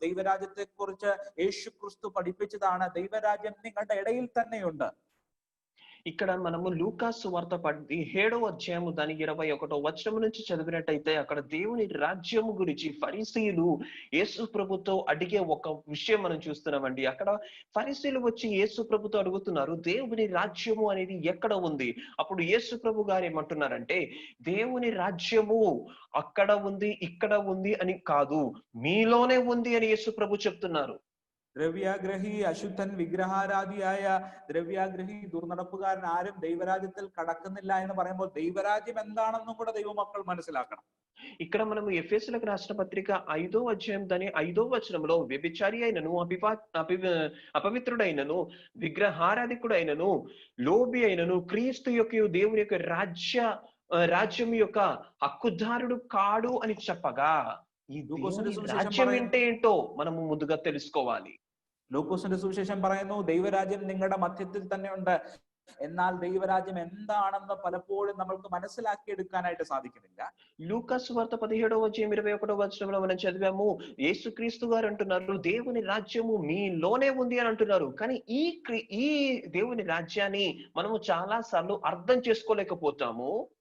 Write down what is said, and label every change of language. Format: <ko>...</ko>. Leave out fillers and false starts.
<ml>ദൈവരാജ്യത്തെ കുറിച്ച് യേശു ക്രിസ്തു പഠിപ്പിച്ചതാണ്, దైవరాజ్యం నిങ്ങളുടെ ఇడയിൽ తన్నేయుండు.</ml> <te>ఇక్కడ మనము లూకాసు వార్త 17వ అధ్యాయము దాని 21వ వచనం నుంచి చదివినట్టయితే అక్కడ దేవుని రాజ్యము గురించి ఫరిసీయులు యేసు ప్రభుతో అడిగే ఒక విషయం మనం చూస్తున్నామండి. అక్కడ ఫరిసీయులు వచ్చి యేసు ప్రభుతో అడుగుతున్నారు, దేవుని రాజ్యము అనేది ఎక్కడ ఉంది? అప్పుడు యేసు ప్రభు గారు ఏమంటున్నారంటే, దేవుని రాజ్యము అక్కడ ఉంది ఇక్కడ ఉంది అని కాదు, మీలోనే ఉంది అని యేసు ప్రభు చెప్తున్నారు.</te> <ml>ദ്രവ്യാഗ്രഹി, അശുദ്ധൻ, വിഗ്രഹാരാധിയായ ദ്രവ്യാഗ്രഹി, ദുർനടപ്പുകാരൻ ആരും ദൈവരാജ്യത്തിൽ കടക്കുന്നില്ല എന്ന് പറയുമ്പോൾ ദൈവരാജ്യം എന്താണെന്നും കൂടെ ദൈവമക്കൾ മനസ്സിലാക്കണം.</ml> <te>ఇక్కడ మనము ఎఫెసీయులకు రాసిన పత్రిక 5వ అధ్యాయం దాని 5వ వచనంలో వ్యభిచారి అయినను, అపవిత్రుడైనను, విగ్రహారాధికుడైనను, లోబి అయినను క్రీస్తు యొక్క దేవుని యొక్క రాజ్యం యొక్క హక్కుదారుడు కాడు అని చెప్పగా ఈ రాజ్యం ఏంటో మనము ముందుగా తెలుసుకోవాలి.</te> <ml>ലൂക്കോസിന്റെ സുവിശേഷം പറയുന്നു, ദൈവരാജ്യം നിങ്ങളുടെ മധ്യത്തിൽ തന്നെ ഉണ്ട്. എന്നാൽ ദൈവരാജ്യം എന്താണെന്ന് പലപ്പോഴും നമ്മൾക്ക് മനസ്സിലാക്കിയെടുക്കാനായിട്ട് സാധിക്കുന്നില്ല.</ml> <te>లూకాసు వార్త 17వ అధ్యాయం 21వ వచనంలో మనం చదివాము, యేసుక్రీస్తు గారు అంటున్నారు, దేవుని రాజ్యము మీలోనే ఉంది అని అంటున్నారు. కానీ ఈ దేవుని రాజ్యాన్ని మనము చాలా సార్లు అర్థం చేసుకోలేకపోతాము.</te>